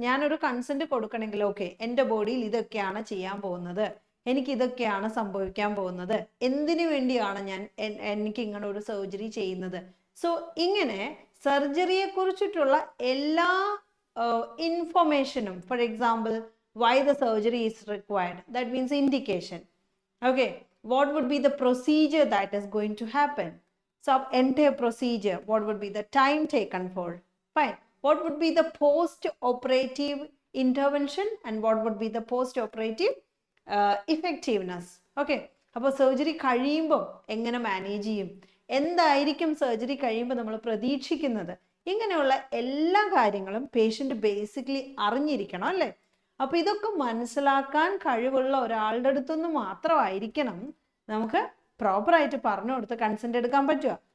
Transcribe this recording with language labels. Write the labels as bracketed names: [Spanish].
[Malayalam] ഞാനൊരു കൺസെൻറ്റ് കൊടുക്കണമെങ്കിൽ ഓക്കെ എൻ്റെ ബോഡിയിൽ ഇതൊക്കെയാണ് ചെയ്യാൻ പോകുന്നത്, എനിക്ക് ഇതൊക്കെയാണ് സംഭവിക്കാൻ പോകുന്നത്, എന്തിനു വേണ്ടിയാണ് എനിക്ക് ഇങ്ങനെ ഒരു സർജറി ചെയ്യുന്നത്. [English] so [Malayalam] ഇങ്ങനെ സർജറിയെ കുറിച്ചിട്ടുള്ള എല്ലാ ഇൻഫർമേഷനും, [English] For example why the surgery is required, that means indication. Okay, what would be the procedure that is going to happen? So entire procedure, what would be the time taken for? Fine. What would be the post-operative intervention and what would be the post-operative effectiveness? [Malayalam] Okay, അപ്പോൾ surgery കഴിയുമ്പോൾ എങ്ങനെ manage ചെയ്യും, എന്തായിരിക്കും surgery കഴിയുമ്പോൾ നമ്മൾ പ്രതീക്ഷിക്കുന്നത്, ഇങ്ങനെയുള്ള എല്ലാ കാര്യങ്ങളും പേഷ്യൻ്റ് ബേസിക്കലി അറിഞ്ഞിരിക്കണം അല്ലേ. അപ്പൊ ഇതൊക്കെ മനസ്സിലാക്കാൻ കഴിവുള്ള ഒരാളുടെ അടുത്തുനിന്ന് മാത്രമായിരിക്കണം നമുക്ക് പ്രോപ്പറായിട്ട് പറഞ്ഞു കൊടുത്ത് കൺസെന്റ് എടുക്കാൻ പറ്റുക.